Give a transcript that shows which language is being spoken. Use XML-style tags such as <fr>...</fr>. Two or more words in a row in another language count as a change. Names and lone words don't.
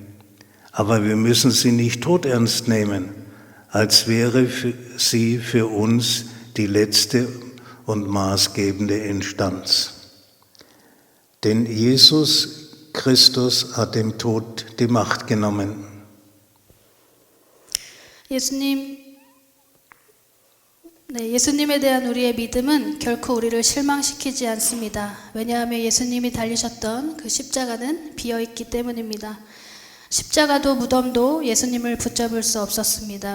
<de>Aber wir müssen sie nicht todernst nehmen, als wäre sie für uns die letzte und maßgebende Instanz. Denn Jesus Christus hat dem Tod die Macht genommen.</de> <ko>예수님에 대한 우리의 믿음은 결코 우리를 실망시키지 않습니다. 왜냐하면 예수님이 달리셨던 그 십자가는 비어있기 때문입니다. 십자가도 무덤도 예수님을 붙잡을 수 없었습니다.</ko>